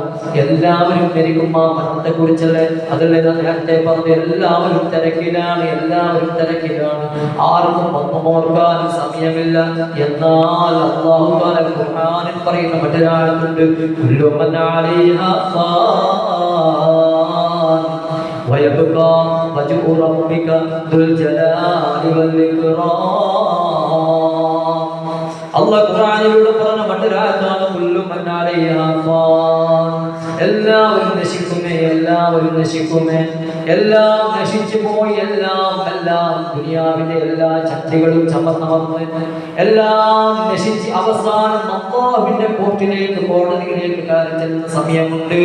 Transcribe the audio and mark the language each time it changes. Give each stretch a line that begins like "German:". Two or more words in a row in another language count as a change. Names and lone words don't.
Malayalam: എല്ലാവരും മരിക്കും, ആ മരണത്തെ കുറിച്ചല്ലേ. അതല്ലേ നേരത്തെ പറഞ്ഞത്, എല്ലാവരും തിരക്കിലാണ്, എല്ലാവരും തിരക്കിലാണ്. ആർക്കും ഒന്നും ഓർക്കാൻ സമയമില്ല. എന്നാൽ
Arabic: الله تعالى
Malayalam: ഖുർആനിൽ പറയുന്ന മറ്റൊരാളുണ്ട്,
Arabic: كل من عليها ويبقى وجه ربك ذو الجلال والإكرام.
Malayalam: അല്ലാഹു ഖുർആനിലൂടെ പറഞ്ഞ മറ്റൊരാളാണ്
Arabic: كل من عليها فان.
Malayalam: എല്ലാവരും നശിക്കുമേ, എല്ലാവരും നശിക്കുമേ, എല്ലാം നശിച്ചു പോയി. എല്ലാം ദുനിയാവിന്റെ എല്ലാ ശക്തികളും ചമർന്നവർന്ന് എല്ലാം നശിച്ച് അവസാനം അല്ലാഹുവിന്റെ കോർട്ടിലേക്ക്, കോടതിയിലേക്ക് കയറി ചെല്ലുന്ന സമയമുണ്ട്.